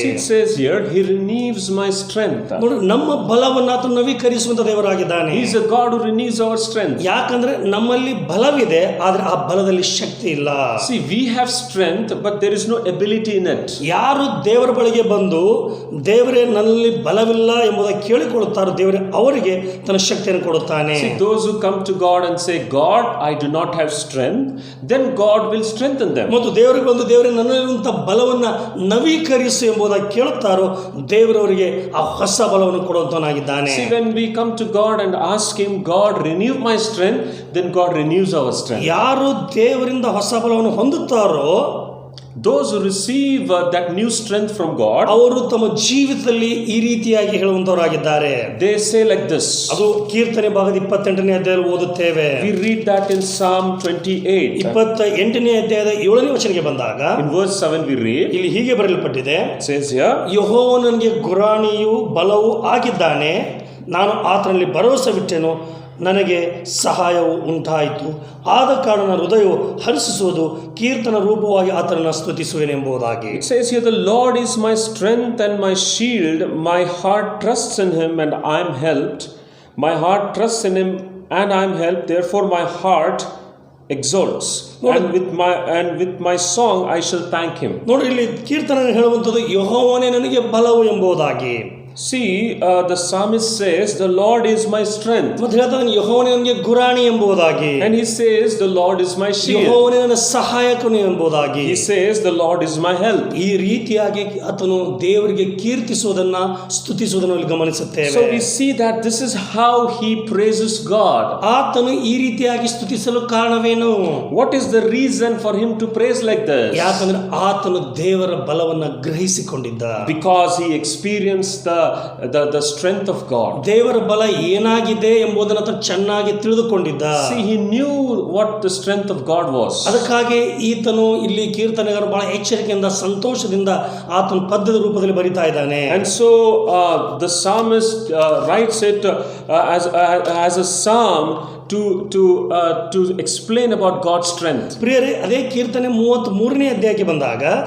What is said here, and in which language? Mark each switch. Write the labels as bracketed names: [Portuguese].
[English] See, it says here, he renews my strength. [Kannada] ನೋಡಿ, ನಮ್ಮ ಬಲವನ್ನು ಆತನು ನವೀಕರಿಸುವಂತ ದೇವರಾಗಿದ್ದಾನೆ. [English] He is a God who renews our strength. [Kannada] ಯಾಕಂದ್ರೆ ನಮ್ಮಲ್ಲಿ ಬಲವಿದೆ, ಆದ್ರೆ ಆ ಬಲದಲ್ಲಿ ಶಕ್ತಿ ಇಲ್ಲ. [English] See, we have strength, but there is no ability in it. [Kannada] ಯಾರು ದೇವರ ಬಳಿಗೆ ಬಂದು ದೇವರೇ ನನ್ನಲ್ಲಿ ಬಲವಿಲ್ಲ ಎಂಬುದಾಗಿ ಕೇಳಿಕೊಳ್ಳುತ್ತಾರೋ, ದೇವರೇ ಅವರಿಗೆ ತನ್ನ ಶಕ್ತಿಯನ್ನು ಕೊಡುತ್ತಾನೆ. [English] See, those who come to God and say, God, I do not have strength, then God will strengthen them. [Kannada] ಮತ್ತು ದೇವರಿಗೆ ಬಂದು ದೇವರೇ ನನ್ನಲ್ಲಿರುವಂತಹ ಬಲವನ್ನ ನವೀಕರಿಸು ಎಂಬುದಾಗಿ ಕೇಳುತ್ತಾರೋ, ದೇವರವರಿಗೆ ಆ ಹೊಸ ಬಲವನ್ನು ಕೊಡುವಂತನಾಗಿದ್ದಾನೆ. [English] See, when we come to God and ask him, God, renew my strength, then God renews our strength. [Kannada] ಯಾರು ದೇವರಿಂದ ಹೊಸ ಬಲವನ್ನು ಹೊಂದುತ್ತಾರೋ, [English] those who receive that new strength from God, [Kannada] ಅವರು ತಮ್ಮ ಜೀವಿತದಲ್ಲಿ ಈ ರೀತಿಯಾಗಿ ಹೇಳುವಂತವರಾಗಿದ್ದಾರೆ. [English] they say like this. [Kannada] ಅದು ಕೀರ್ತನೆ ಭಾಗದ 28ನೇ ಅಧ್ಯಾಯದಲ್ಲಿ ಓದುತ್ತೇವೆ. [English] We read that in Psalm 28. [Kannada] 28ನೇ ಅಧ್ಯಾಯದ 7ನೇ ವಚನಕ್ಕೆ ಬಂದಾಗ [English] In verse 7 we read, [Kannada] ಇಲ್ಲಿ ಹೀಗೆ ಬರೆಯಲ್ಪಟ್ಟಿದೆ, [English] it says here, [Kannada] ಯೆಹೋವನು ನನಗೆ ಗುರಾಣಿಯೂ ಬಲವೂ ಆಗಿದ್ದಾನೆ, ನಾನು ಆತನಲ್ಲಿ ಭರವಸವಿಟ್ಟೆನು, ನನಗೆ ಸಹಾಯವು ಉಂಟಾಯಿತು, ಆದ ಕಾರಣ ಹೃದಯವು ಹರ್ಷಿಸುವುದು, ಕೀರ್ತನ ರೂಪವಾಗಿ ಆತನನ್ನು ಸ್ತುತಿಸುವೆನೆಂಬುದಾಗಿ. [English] it says here, the Lord is my strength and my shield, my heart trusts in him and I am helped. My heart trusts in him and I am helped, therefore my heart exalts, and with my song I shall thank him. [Kannada] ನೋಡಿ, ಇಲ್ಲಿ ಕೀರ್ತನ ಹೇಳುವಂಥದ್ದು ಯೆಹೋವನೇ ನನಗೆ ಬಲವು ಎಂಬುದಾಗಿ. [English] See, the psalmist says, the Lord is my strength. [Kannada] ಮತ್ತೆ ಹೇಳ್ತಾನೆ ಯೆಹೋವನೇ ನನಗೆ ಗುರಾಣಿ ಎಂಬುದಾಗಿ. [English] And he says, the Lord is my shield. [Kannada] ಯೆಹೋವನೇ ನನ್ನ ಸಹಾಯಕನು ಎಂಬುದಾಗಿ. [English] He says, the Lord is my help. [Kannada] ಈ ರೀತಿಯಾಗಿ ಆತನು ದೇವರಿಗೆ ಕೀರ್ತಿಸುವುದನ್ನ ಸ್ತುತಿಸುವುದನ್ನು ಇಲ್ಲಿ ಗಮನಿಸುತ್ತೇವೆ. [English] So we see that this is how he praises God. [Kannada] ಆತನು ಈ ರೀತಿಯಾಗಿ ಸ್ತುತಿಸಲು ಕಾರಣವೇನು? [English] What is the reason for him to praise like this? [Kannada] ಯಾಕಂದ್ರೆ ಆತನು ದೇವರ ಬಲವನ್ನ ಗ್ರಹಿಸಿಕೊಂಡಿದ್ದ. [English] Because he experienced the strength of God. [Kannada] ದೇವರ ಬಲ ಏನಾಗಿದೆ ಎಂಬುದನ್ನು ಆತ ಚೆನ್ನಾಗಿ ತಿಳಿದುಕೊಂಡಿದ್ದ. [English] See, he knew what the strength of God was. [Kannada] ಅದಕ್ಕಾಗಿ ಈತನು ಇಲ್ಲಿ ಕೀರ್ತನೆಗಾರರು ಬಹಳ ಎಚ್ಚರಿಕೆಯಿಂದ ಸಂತೋಷದಿಂದ ಆತನ ಪದ್ಯದ ರೂಪದಲ್ಲಿ ಬರಿತಾ ಇದ್ದಾನೆ. [English] And so the psalmist writes it as a psalm to explain about God's strength. [Kannada] ಪ್ರಿಯರೇ, ಅದೇ ಕೀರ್ತನೆ 33ನೇ ಅಧ್ಯಾಯಕ್ಕೆ ಬಂದಾಗ